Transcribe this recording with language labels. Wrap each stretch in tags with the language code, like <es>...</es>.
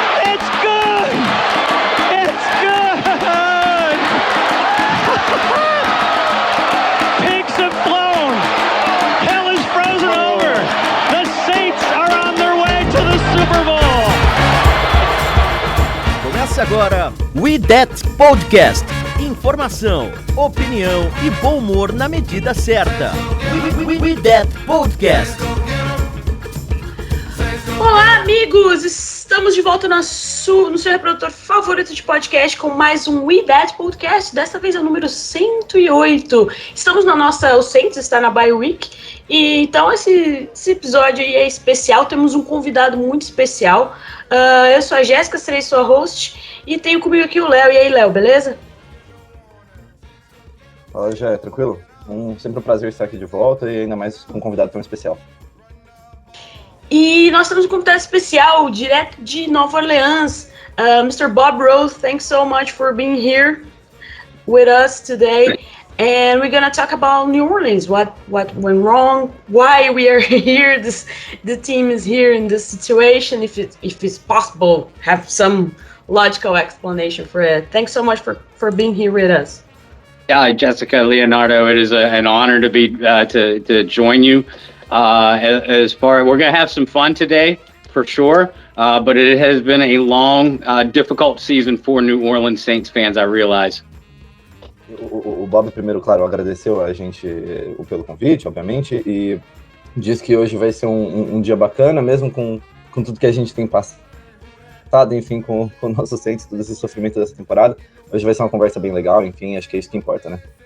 <en>It's good! It's good! Pigs have flown! Hell is frozen over! The Saints are on their way to the Super Bowl!</en> <pt>Começa agora We That Podcast. Informação, opinião e bom humor na medida certa. We That Podcast. Olá, amigos! Estamos de volta no seu reprodutor favorito de podcast com mais um We That Podcast. Dessa vez é o número 108. Estamos na nossa... O Saints está na Bye Week. E então esse episódio aí é especial. Temos um convidado muito especial. Eu sou a Jéssica, serei sua host. E tenho comigo aqui o Léo. E aí, Léo, beleza? Fala, já, tranquilo? Sempre um prazer estar aqui de volta e ainda mais com um convidado tão especial. E nós temos um convidado especial, direto de Nova Orleans, Mr. Bob Rose.</pt> <en>Thanks so much for being here with us today. And we're gonna talk about New Orleans, what went wrong, why we are here, the team is here in this situation, if it's possible, have some logical explanation for it. Thanks so much for being here with us. Yeah, Jessica, Leonardo, it is an honor to be to join you. We're going to have some fun today, for sure. But it has been a long, difficult season for New Orleans Saints fans, I realize.</en> <pt>O Bob, primeiro, claro, agradeceu a gente pelo convite, obviamente, e diz que hoje vai ser um dia bacana, mesmo com tudo que a gente tem passado, enfim, com o nosso Saints, todo esse sofrimento dessa temporada. Hoje vai ser uma conversa bem legal, enfim, acho que é isso que importa, né?</pt>